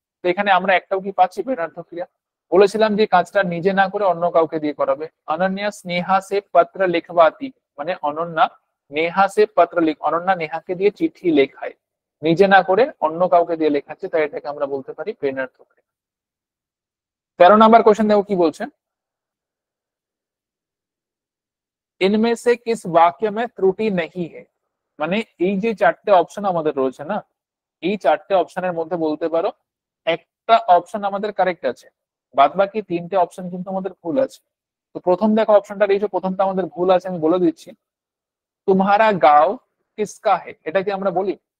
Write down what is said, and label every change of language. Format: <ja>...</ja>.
<bn>তো এখানে আমরা একটাও কি পাচ্ছি প্রেরণার্থক ক্রিয়া? বলেছিলাম যে কাজটা নিজে না করে অন্য কাউকে দিয়ে করাবে। অনন্যা স্নেহা</bn> <hi>সে পত্র লিখবাতি,</hi> <bn>মানে অনন্যা নেহা সে পত্র অনন্যা নেহাকে দিয়ে চিঠি লেখায়, নিজে না করে অন্য কাউকে দিয়ে লেখাচ্ছে, তাই এটাকে আমরা বলতে পারি প্রেরণার্থক ক্রিয়া। 13 নাম্বার কোশ্চেন দেখো কি বলছে,</bn> <hi>इनमें से किस वाक्य में त्रुटि नहीं है।</hi> <bn>মানে এই যে চারটে অপশন আমাদের রয়েছে না, এই চারটে অপশনের মধ্যে বলতে পারো একটা অপশন আমাদের কারেক্ট আছে, বাদ বাকি তিনটে অপশন কিন্তু আমাদের ভুল আছে। তো প্রথম দেখো অপশনটা এই যে প্রথমটা আমাদের ভুল আছে, আমি বলে দিচ্ছি।</bn> <hi>তোমারা গাঁও কিসকা হে,</hi> <bn>এটা কি আমরা বলি?</bn>